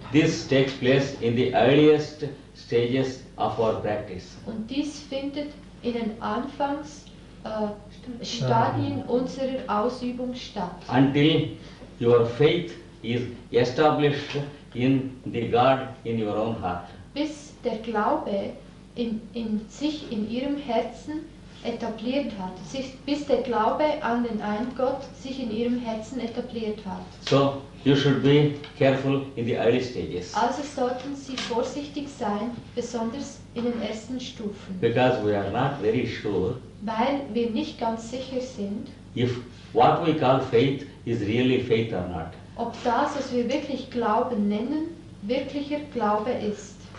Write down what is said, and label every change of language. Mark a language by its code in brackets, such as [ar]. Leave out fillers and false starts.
[en] This takes place in the earliest stages of our practice. [de] Und dies findet in den Anfangsstadien unserer Ausübung statt. [en] Until your faith is established in the God in your own heart. [de] Bis der Glaube sich in ihrem Herzen etabliert hat, bis der Glaube an den einen Gott sich in ihrem Herzen etabliert hat. [en] So you should be careful in the early stages. [de] Also sollten Sie vorsichtig sein, besonders in den ersten Stufen, [en] Because we are not very sure [de] weil wir nicht ganz sicher sind, [en] if what we call faith is really faith or not. [de] ob das, was wir wirklich Glauben nennen, wirklicher Glaube ist.